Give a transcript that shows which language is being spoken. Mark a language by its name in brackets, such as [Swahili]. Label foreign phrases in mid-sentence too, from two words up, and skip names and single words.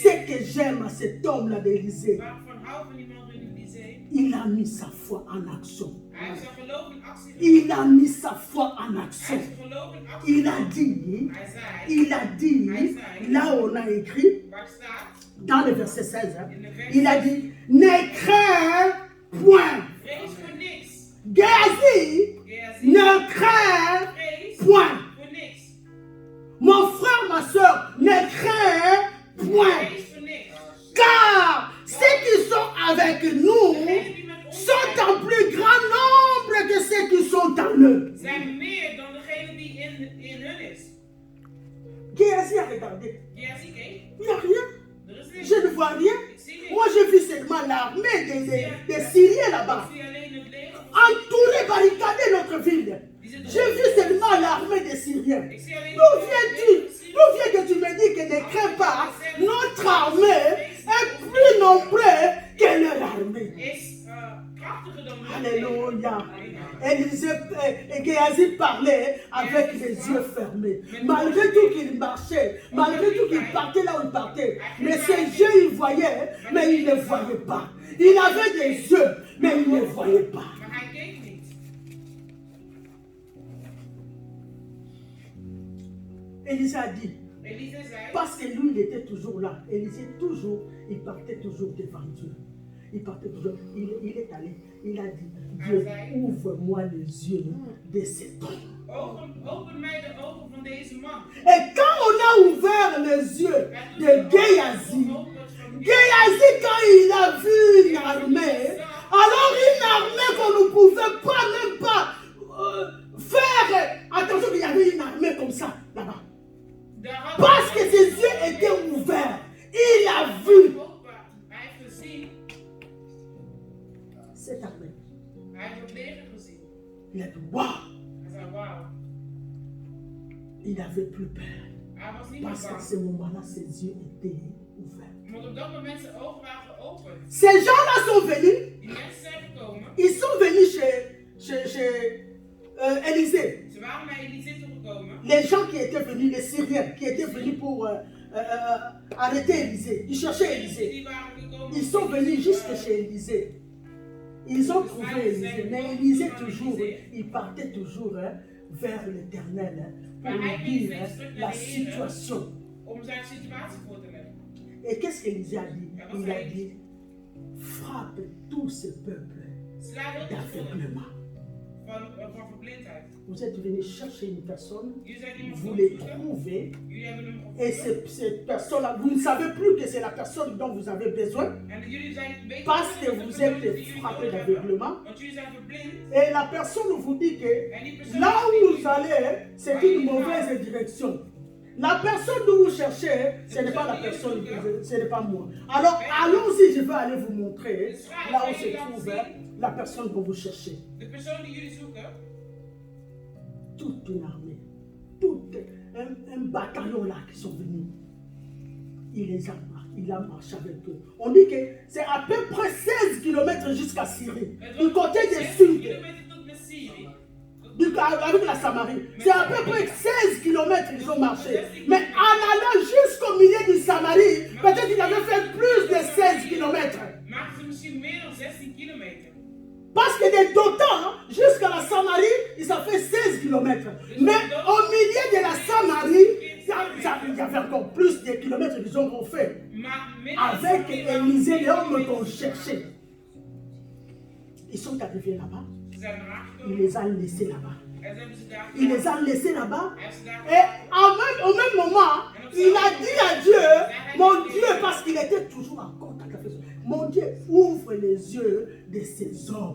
[French] Ce que j'aime à cet homme-là d'Élysée. [Dutch] Waar ik van hou van die man van Elise. [French] Il a mis sa foi en action. [Dutch] Hij heeft zijn geloof in actie gezet. [French] Il a mis sa foi en [Dutch] Hij [French] action. [Dutch] heeft zijn geloof in actie [French] Il a [Dutch] gezet. [French] dit, [Dutch] Hij zei, [French] il a dit, là où on a écrit, [Dutch] waar staat, [French] dans le verset 16, hein, [Dutch] in de vers, [French] il a dit, ne crains point. [Dutch] vrees voor niks. [French] Géasi, [Dutch] Gehazi, [French] ne crains [Dutch] vrees [French] point. [Dutch] voor niks. [French] Mon frère, ma soeur, ne crains point. [Dutch] Vrees voor niks. [French] Car ceux qui sont avec nous [Dutch] Degenen die met ons [French] sont [Dutch] zijn, [French] en plus grand nombre que ceux qui sont en eux. [Dutch] zijn meer dan degene die in hun is. [French] Géasi a regardé. [Dutch] Gehazi keek, [French] Il n'y a rien. [Dutch] er is niks. [French] Je ne vois rien. [Dutch] Ik zie niks. [French] Moi, j'ai vu seulement l'armée des Syriens là-bas. [Dutch] Ik zie alleen het leger. [French] Entourer, barricader notre ville. [Dutch] Die zitten [French] J'ai vu seulement l'armée des Syriens. [Dutch] Ik zie alleen [French] D'où [Dutch] het [French] viens-tu? [Dutch] leger. [French] D'où vient que tu me dis que ne crains pas, notre armée est plus nombreuse que leur armée. [Dutch] is krachtiger dan hun. [French] Alléluia. Et Géasi parlait avec les yeux fermés. Malgré tout qu'il marchait, malgré tout qu'il partait là où il partait. Mais ses yeux, il voyait, mais il ne voyait pas. Il avait des yeux, mais il ne voyait pas. [Dutch] Maar hij keek niet. [French] Élisée a dit, [Dutch] Elise zei, [French] parce que lui, il était toujours là. Élisée, toujours, il partait toujours devant Dieu. Il partait toujours. Il est allé, il a dit, Dieu, ouvre-moi les yeux de cet homme. [Dutch] open mij de ogen van deze man. [French] Et quand on a ouvert les yeux de Géasi, Géasi, quand il a vu une armée, alors une armée qu'on ne pouvait pas, même pas faire. Attention qu'il y avait une armée comme ça, là-bas. Parce que ses yeux étaient ouverts. Il a vu [Dutch] Hij heeft gezien. [French] cette armée. [Dutch] Hij heeft het leger gezien. [French] Il a dit, waouh, [Dutch] Hij zei, wauw. [French] il n'avait plus peur. [Dutch] Hij was niet meer [French] Parce qu'à [Dutch] bang. [French] ce moment-là, ses yeux étaient ouverts. [Dutch] Want op dat moment zijn ogen waren geopend. [French] Ces gens-là sont venus, [Dutch] Die mensen zijn gekomen. [French] ils sont venus chez Élisée. [Dutch] Ze waren naar Elise toegekomen. [French] Les gens qui étaient venus, les Syriens, qui étaient venus pour arrêter Élisée. Ils cherchaient Élisée. [Dutch] Die waren gekomen. [French] Ils sont venus jusque chez Élisée. Ils ont trouvé Élisée. Mais Élisée toujours, il partait toujours vers l'Éternel pour lui dire la situation. [Dutch] Om zijn situatie voor te leggen. [French] Et qu'est-ce qu'Élisée a dit? Il a dit, frappe tout ce peuple [Dutch] Sla heel veel [French] d'aveuglement. [Dutch] van verblindheid. [French] Vous êtes venus chercher une personne, [Dutch] Jullie zijn iemand [French] vous les [Dutch] gevonden. [French] trouvez, [Dutch] Jullie hebben hem [French] et [Dutch] gevonden. [French] cette personne-là, vous ne savez plus que c'est la personne dont vous avez besoin, [Dutch] En jullie zijn weten [French] parce que [Dutch] dat het de [French] vous [Dutch] persoon is [French] êtes [Dutch] die jullie [French] frappé [Dutch] nodig hebben. [French] d'aveuglement. [Dutch] Want jullie zijn verblind. [French] Et la personne vous dit que [Dutch] En die persoon [French] là où [Dutch] die [French] vous allez, c'est une mauvaise direction. La personne que vous cherchez, ce n'est pas la personne, ce n'est pas moi. Alors allons-y, je vais aller vous montrer là où se trouve la personne que vous cherchez. [Dutch] De persoon die jullie zoeken. [French] Toute une armée, tout un bataillon là qui sont venus. Il a marché avec eux. On dit que c'est à peu près 16 km jusqu'à Syrie. Du côté du 16 sud, [Dutch] kilometer tot met Syrië. [French] avec la Samarie. C'est à peu près 16 km ils ont marché. Mais en allant jusqu'au milieu du Samarie, peut-être qu'ils avaient fait plus de 16 km. [Dutch] Maakten ze misschien meer dan 16 kilometer. [French] Parce que de Dothan jusqu'à la Samarie, ils ont fait 16 km. Mais au milieu de la Samarie, il y avait encore plus de kilomètres qu'ils ont fait. [Dutch] Maar midden [French] Avec [Dutch] in Syrië [French] Élisée, les hommes qu'on cherchait. Ils sont arrivés là-bas. [Dutch] Ze zijn eraan [French] Il [Dutch] gekomen. [French] les a laissés là-bas. [Dutch] En ze hebben ze daar [French] Il les a laissés là-bas. [Dutch] Hij heeft ze daar [French] Et au même moment, il a dit à Dieu, mon Dieu, parce qu'il était toujours en contact avec eux, mon Dieu, ouvre les yeux de ces hommes.